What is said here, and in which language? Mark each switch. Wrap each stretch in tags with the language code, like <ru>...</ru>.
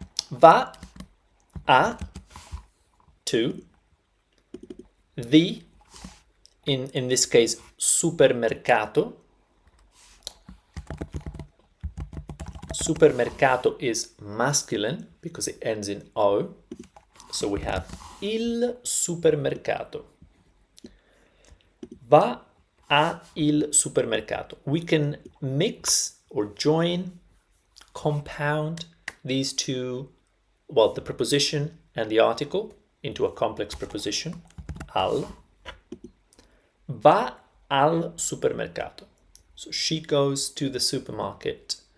<it>Va a</it> <en>to the, in this case, supermercato. Supermercato is masculine because it ends in O. So we have il supermercato.</en> <it>Va a il supermercato.</it> <en>We can mix or join, compound these two, well, the preposition and the article into a complex preposition, al.</en> <it>Va al supermercato.</it> <en>So she goes to the supermarket.</en>